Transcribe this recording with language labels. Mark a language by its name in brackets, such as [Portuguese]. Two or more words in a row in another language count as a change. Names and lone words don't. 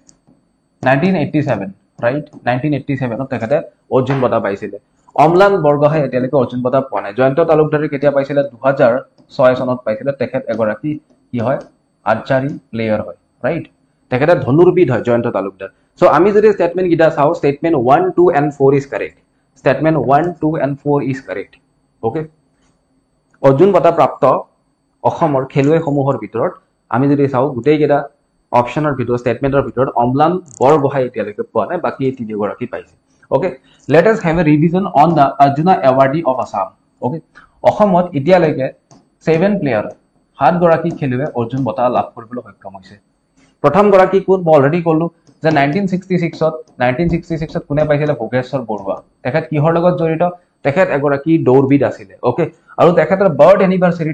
[Assamese] 1987 ৰাইট 1987 ত তেখেতে অৰ্জুন বঁটা পাইছিল অমলান বৰগোহাঁই এতিয়ালৈকে অৰ্জুন বঁটা পোৱা নাই জয়ন্ত তালুকদাৰে কেতিয়া পাইছিল 2006 চনত পাইছিল তেখেত এগৰাকী কি হয় আৰ্চাৰী প্লেয়াৰ হয় ৰাইট তেখেতে ধনুৰ্বিদ হয় জয়ন্ত তালুকদাৰ সো আমি যদি স্টেটমেন্ট গিটা চাও স্টেটমেন্ট 1 2 [English] and 4 is correct statement 1 2 and 4 is correct okay [Assamese] অৰ্জুন বঁটা প্ৰাপ্ত অসমৰ খেলুৱৈসমূহৰ ভিতৰত আমি যদি চাও গুটেই কেটা অপচনৰ ভিতৰত স্টেটমেন্টৰ ভিতৰত অমলান বৰগোহাঁই এতিয়ালৈকে পোৱা নাই বাকি এই তিনি গৰাকী পাইছে [English] okay let us have a revision on the Arjuna awardee of Assam okay [Assamese] অসমত এতিয়ালৈকে 7 প্লেয়াৰ 7 গৰাকী খেলুৱৈ অৰ্জুন বঁটা লাভ কৰিবলৈ সক্ষম হৈছে প্ৰথম গৰাকী কোন মই অলৰেডি ক'লো যে 1966 ত কোনে পাইছিল ভোগেশ্বৰ বৰুৱা তেখেত কিহৰ লগত জড়িত তেখেত এগৰাকী দৌৰবিদ আছিল ওকে আৰু তেখেতৰ [English] birth anniversary